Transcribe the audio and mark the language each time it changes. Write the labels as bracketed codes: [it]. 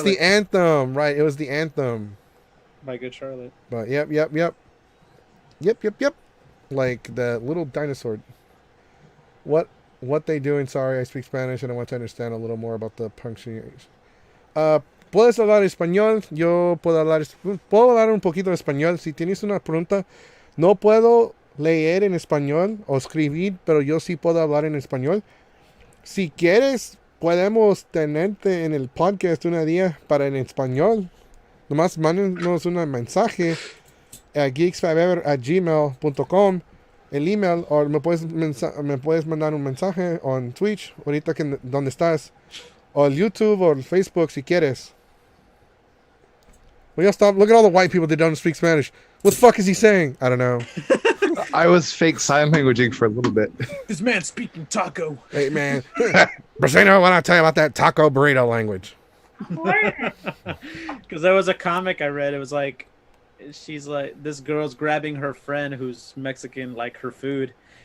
[en] Charlotte. the anthem, right? It was the anthem. By Good Charlotte. But yep. Like the little dinosaur. What they doing? Sorry, I speak Spanish and I want to understand a little more about the punctuation. [es] ¿Puedes hablar español? Yo puedo hablar un poquito de español. Si tienes una pregunta, no puedo leer en español o escribir, pero yo sí puedo hablar en español. Si quieres, podemos tenerte en el podcast un día para en español. Nomás mándenos un mensaje a geeks5ever@gmail.com, el email, o me puedes mandar un mensaje en Twitch, ahorita que donde estás, o el YouTube o el Facebook si quieres. [en] Will you stop? Look at all the white people that don't speak Spanish. What the fuck is he saying? I don't know. I was fake sign languaging for a little bit. This man speaking taco. Hey man, Brasino, why don't I tell you about that taco burrito language? What? Because there was a comic I read. It was like, she's like, this girl's grabbing her friend who's Mexican, like her food.